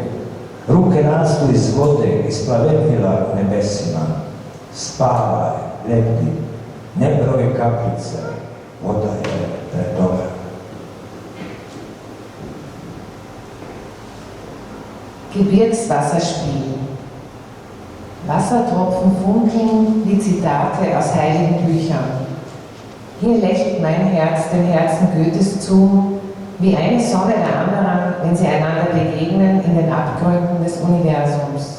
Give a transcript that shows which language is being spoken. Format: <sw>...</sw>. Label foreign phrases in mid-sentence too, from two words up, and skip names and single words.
<hr>Ruke rastu iz vode, isplavetnila u nebesima. Spavaj, lebdi, ne broje kaplice, voda je predobra.</hr> <de>Gebirgswasserspiel. Wassertropfen funkeln wie Zitate aus heiligen Büchern. Hier lächelt mein Herz den Herzen Goethes zu, wie eine Sonne der anderen, wenn sie einander begegnen in den Abgründen des Universums.</de>